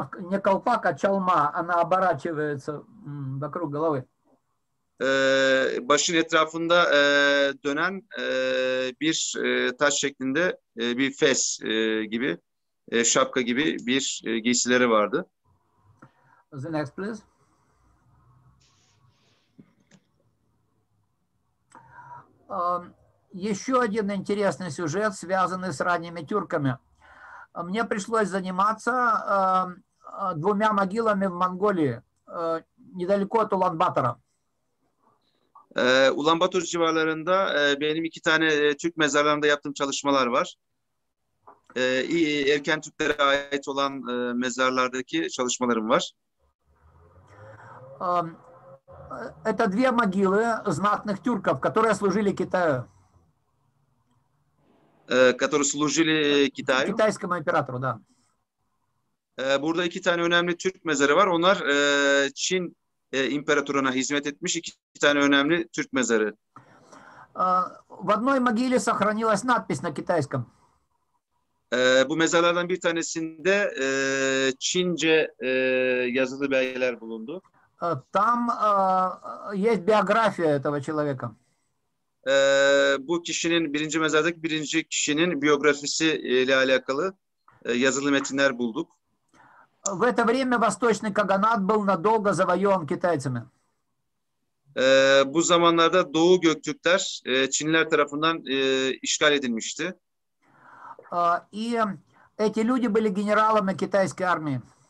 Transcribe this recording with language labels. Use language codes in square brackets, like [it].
[ru] Не колпак, а чалма, она оборачивается вокруг головы. [tr] Başın etrafında dönen bir taç şeklinde bir fes gibi, şapka gibi bir giysileri vardı. [en] The next, please. [ru] Еще один интересный сюжет, связанный с ранними тюрками. Мне пришлось заниматься двумя могилами в Монголии, недалеко от Улан-Батора. [tr] Ulan-Bator civarlarında benim 2 tane Türk mezarlarında yaptığım çalışmalar var. Erken Türklere ait olan mezarlardaki çalışmalarım var. [ru] Это две могилы знатных тюрков, которые служили Китаю. Которые служили Китаю. Китайскому императору, да. [tr] Burada 2 tane önemli Türk mezarı var. Onlar Çin imparatoruna hizmet etmiş 2 tane önemli Türk mezarı. [ru] В одной могиле сохранилась надпись на китайском. [tr] Bu mezarlardan bir tanesinde Çince yazılı belgeler bulundu. [ru] Там есть биография этого человека. [tr] Bu kişinin birinci kişinin biyografisi ile alakalı yazılı metinler bulduk. [ru] В это время Восточный Каганат был надолго завоеван китайцами. [tr] Bu zamanlarda Doğu Göktürkler Çinliler tarafından işgal edilmişti. [ru] И эти люди были генералами китайской армии.